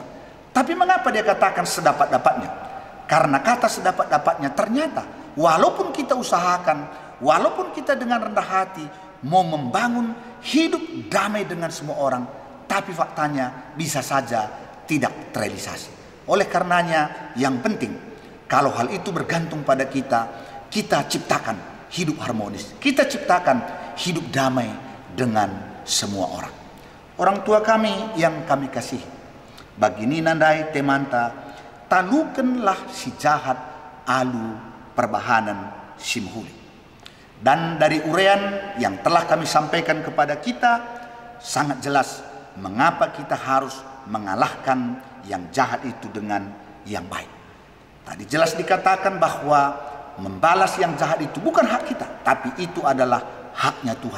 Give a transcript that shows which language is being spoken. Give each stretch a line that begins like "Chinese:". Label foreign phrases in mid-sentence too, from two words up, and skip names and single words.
Indonesian: Tapi mengapa dia katakan sedapat-dapatnya? Karena kata sedapat-dapatnya ternyata walaupun kita usahakan, walaupun kita dengan rendah hati mau membangun hidup damai dengan semua orang, tapi faktanya bisa saja tidak terrealisasi. Oleh karenanya yang penting, kalau hal itu bergantung pada kita, kita ciptakan hidup harmonis, kita ciptakan hidup damai dengan semua orang. Orang tua kami yang kami kasih,
Batak Karo: bagini nandai temanta, talukenlah si jahat alu perbahanan simhuli.
Indonesian: Dan dari uraian yang telah kami sampaikan kepada kita, sangat jelas mengapa kita harus mengalahkan yang jahat itu dengan yang baik. Tadi jelas dikatakan bahwa membalas yang jahat itu bukan hak kita, tapi itu adalah haknya Tuhan.